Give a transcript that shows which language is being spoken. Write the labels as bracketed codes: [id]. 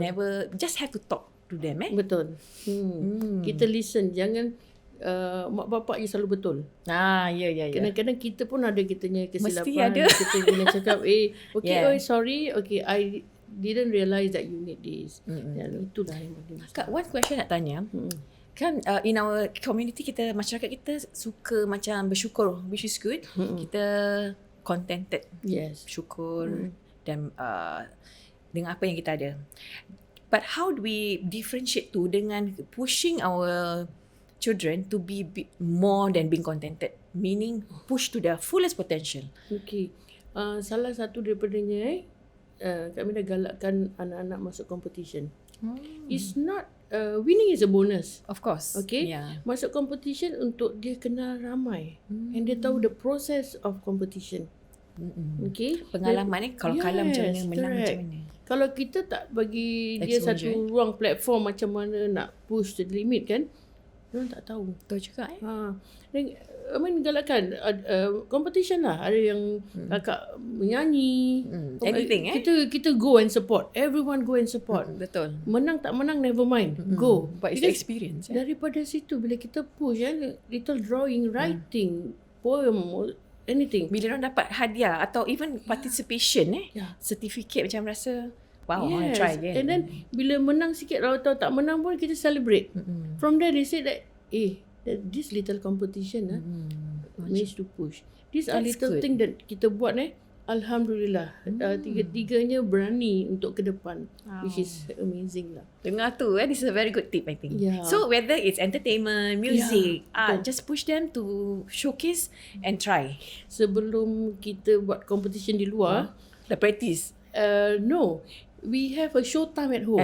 [en] we never... Just have to talk to them. [ms] Betul. Kita listen. Jangan mak bapak je selalu betul. Ya. Kadang-kadang kita pun ada kitanya kesilapan. Mesti ada. Kita kena cakap, okay, [en] Yeah. sorry. Okay, I didn't realise that you need this. [ms] Dan itulah yang penting. Kak, [en] one question [ms] nak tanya. Kan [en] in our community [ms] kita, masyarakat kita suka macam bersyukur, [en] which is good. [ms] Kita contented. [en] Yes. [ms] Syukur dan dengan apa yang kita ada. [en] But how do we differentiate tu dengan pushing our children to be more than being contented? Meaning push to their fullest potential. [ms] Okay. Salah satu daripadanya kami dah galakkan anak-anak masuk competition. [en] It's not winning is a bonus. Of course. Okay. Yeah. [ms] Masuk competition untuk dia kenal ramai. And dia tahu [en] the process of competition. [ms] Okay. Pengalaman kalau kalah macam mana, menang macam mana. Kalau kita tak bagi dia satu ruang platform macam mana nak [en] push to the limit [ms] kan, dia tak tahu. Betul juga. [en] I mean, [ms] galakkan competition lah. Ada yang kakak menyanyi. [en] Anything Kita go and support. Everyone go and support. [ms] Betul. Menang tak menang [en] never mind. [ms] Go. [en] But it's the experience. [ms] Daripada situ bila kita [en] push little drawing, writing, poem, anything. [ms] Bila orang dapat hadiah atau [en] even participation certificate [ms] macam rasa wow, [en] I want to try again. And then [ms] bila menang sikit atau tak menang pun kita celebrate. [en] From there they say that this little competition managed to push. These are little thing that [ms] kita buat Alhamdulillah. Tiga-tiganya berani untuk ke depan. [en] Which is amazing lah. [ms] Dengar tu [en] this is a very good tip I think. Yeah. So whether it's entertainment, music, just push them to showcase and try. [ms] Sebelum kita buat competition di luar, [en] the practice. No. We have a show time at home.